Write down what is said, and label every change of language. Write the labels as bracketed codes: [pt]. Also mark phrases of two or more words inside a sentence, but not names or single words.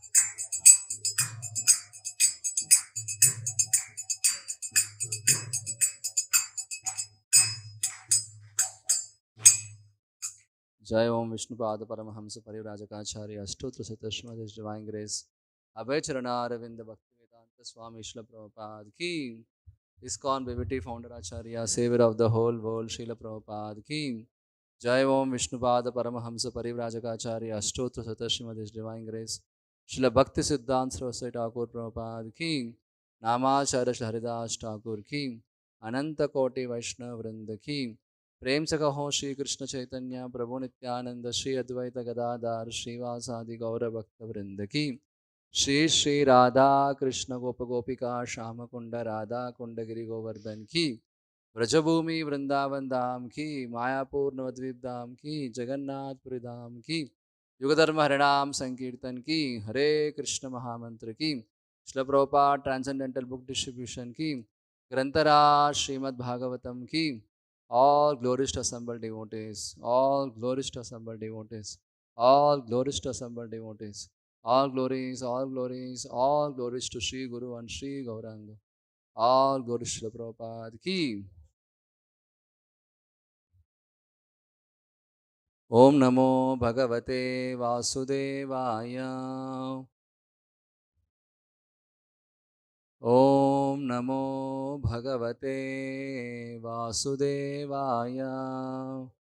[en] Jai Om Vishnupada Paramahamsa Parivrajakaacharya Ashtotra Srimad His Divine Grace Abhay Charana Aravinda Bhaktivedanta Swami Srila Prabhupada Ki Iskcon BBT Founder Acharya Savior of the whole world Srila Prabhupada Ki Jai Om Vishnupada Paramahamsa Parivrajakaacharya Ashtotra Srimad His Divine Grace [hi] Srila Bhakti Siddhanta Saraswati Thakur Prabhupada Ki Namacharya Shri Haridas Thakur Ki अनंत कोटि वैष्णव वृंद की प्रेम से कहो श्री कृष्ण चैतन्य प्रभु नित्यानंद श्री अद्वैत गदाधर श्रीवासादि गौर भक्त वृंद की श्री श्री राधा कृष्ण गोप गोपिका श्याम कुंड राधा कुंड गिरि गोवर्धन की व्रजभूमि वृंदावन धाम की मायापुर नवद्वीप धाम की जगन्नाथपुरी धाम की युगधर्म हरिनाम संकीर्तन की हरे कृष्ण महामंत्र की श्रील प्रभुपाद ट्रांसेंडेंटल बुक डिस्ट्रीब्यूशन की ग्रंथराज श्रीमद् भागवतम की [en] all glories to assembled devotees, all glories to assembled devotees, all glories to assembled devotees, all glories, all glories, all glories to Sri Guru and Sri Gauranga, all glories to the Prabhupada ki. [sa] ॐ नमो भगवते वासुदेवाय. ॐ नमो भगवते वासुदेवाय.